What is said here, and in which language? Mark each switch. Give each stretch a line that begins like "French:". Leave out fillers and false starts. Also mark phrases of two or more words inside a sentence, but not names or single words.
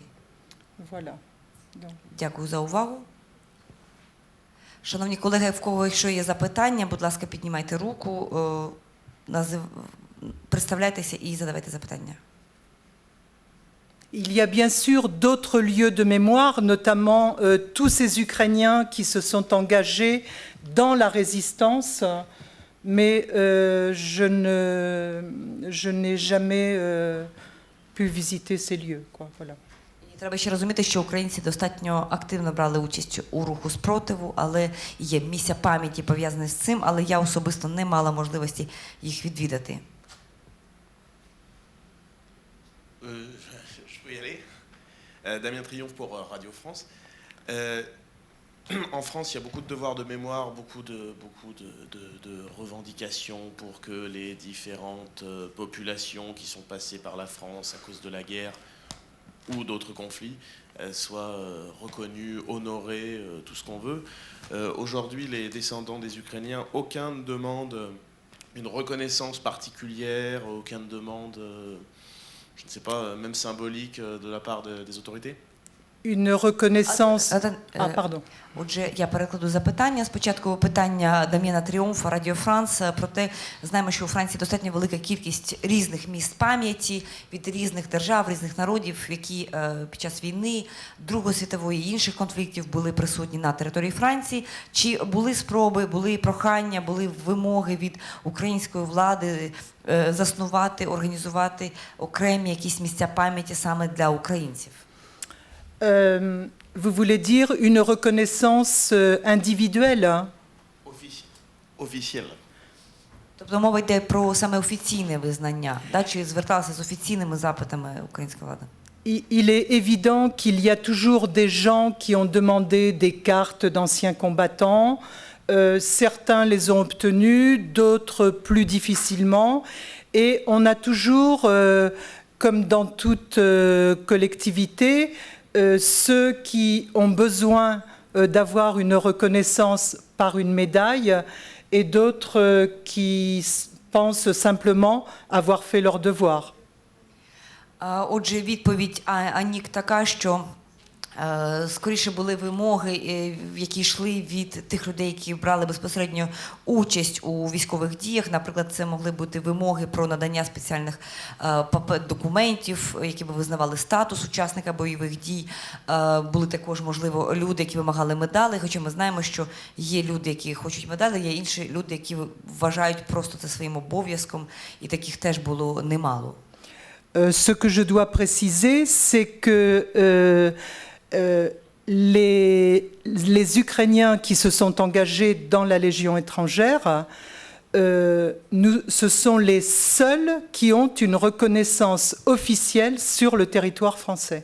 French: Voilà.
Ukrainian: Дякую за увагу. Шановні колеги, в кого якщо є запитання, будь ласка, піднімайте руку, представляйтеся і задавайте запитання.
French: Il y a bien sûr d'autres lieux de mémoire, notamment tous ces Ukrainiens qui se sont engagés dans la résistance, mais je n'ai jamais pu visiter ces lieux, quoi. Voilà.
Ukrainian: Треба ще розуміти, що українці достатньо активно брали участь у руху спротиву, але є місця пам'яті пов'язані з цим, але я особисто не мала можливості їх відвідати.
French: Je peux y aller. Damien Triomphe pour Radio France. En France, il y a beaucoup de devoirs de mémoire, beaucoup de revendications pour que les différentes populations qui sont passées par la France à cause de la guerre ou d'autres conflits soient reconnues, honorées, tout ce qu'on veut. Aujourd'hui, les descendants des Ukrainiens, aucun ne demande une reconnaissance particulière, aucun ne demande, je ne sais pas, même symbolique de la part des autorités. Une reconnaissance... pardon.
Ukrainian: Отже, я перекладу запитання. Спочатку питання Дам'єна Тріумфа, Радіо Франс. Проте знаємо, що у Франції достатньо велика кількість різних місць пам'яті від різних держав, різних народів, які під час війни, Другої світової і інших конфліктів були присутні на території Франції. Чи були спроби, були прохання, були вимоги від української влади заснувати, організувати окремі якісь місця пам'яті саме для українців?
French: Vous voulez dire une reconnaissance individuelle, hein? Officielle.
Ukrainian: Тобто мова йде про саме офіційне визнання, да? Чи зверталися з офіційними запитами українська влада?
French: Il est évident qu'il y a toujours des gens qui ont demandé des cartes d'anciens combattants. Certains les ont obtenues, d'autres plus difficilement. Et on a toujours, comme dans toute collectivité, ceux qui ont besoin d'avoir une reconnaissance par une médaille et d'autres qui pensent simplement avoir fait leur devoir.
Ukrainian: Отже, відповідь Анік така, що скоріше були вимоги, які йшли від тих людей, які брали безпосередньо участь у військових діях. Наприклад, це могли бути вимоги про надання спеціальних документів, які б визнавали статус учасника бойових дій. Були також, можливо, люди, які вимагали медалей, хоча ми знаємо, що є люди, які хочуть медалі, є інші люди, які вважають просто це своїм обов'язком, і таких теж було немало.
French: Ce que je dois préciser, c'est que les Ukrainiens qui se sont engagés dans la Légion étrangère, ce sont les seuls qui ont une reconnaissance officielle sur le territoire français.